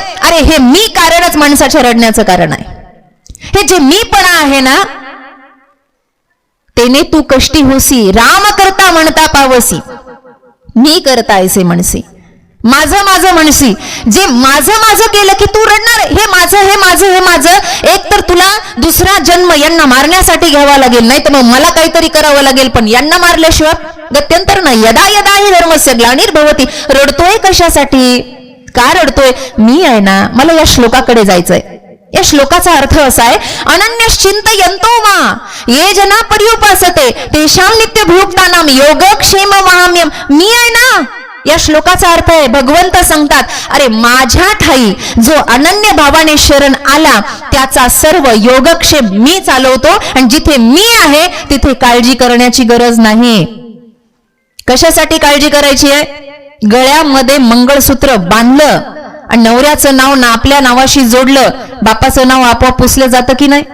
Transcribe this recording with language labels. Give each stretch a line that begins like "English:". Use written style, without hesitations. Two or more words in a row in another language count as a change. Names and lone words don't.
Marathi: अरे हे मी कारणच माणसाच्या रडण्याचं कारण आहे. हे जे मीपणा आहे ना तेने तू कष्टी होसी, राम करता म्हणता पावसी, मी करता ऐसे म्हणसी, माझं माझं म्हणसी. जे माझं माझं केलं की तू रडणार, हे माझं, हे माझं, हे माझं. एक तर तुला दुसरा जन्म यांना मारण्यासाठी घ्यावा लागेल, नाही तर मग मला काहीतरी करावं लागेल, पण यांना मारल्याशिवाय गत्यंतर नाही.
Sanskrit: यदा यदा ही धर्मस्य ग्लानिर्भवती.
Marathi: रडतोय कशासाठी? का रडतोय? मी आहे ना, मला या श्लोकाकडे जायचंय. या श्लोकाचा अर्थ असा आहे
Sanskrit: अनन्यश्चिंतयन्तो मा ये जना पर्युपासते तेषां नित्यभुक्तानां योगक्षेम महाम्यम.
Marathi: मी आहे ना, या श्लोकाचा अर्थ आहे भगवंत सांगतात अरे माझ्या ठाई जो अनन्य भावाने शरण आला त्याचा सर्व योगक्षेम मी चालवतो, आणि जिथे मी आहे तिथे काळजी करण्याची गरज नाही. कशासाठी काळजी करायची आहे? गळ्यामध्ये मंगळसूत्र बांधलं आणि नवऱ्याचं नाव ना आपल्या नावाशी जोडलं, बापाचं नाव आपोआप पुसलं जातं की नाही?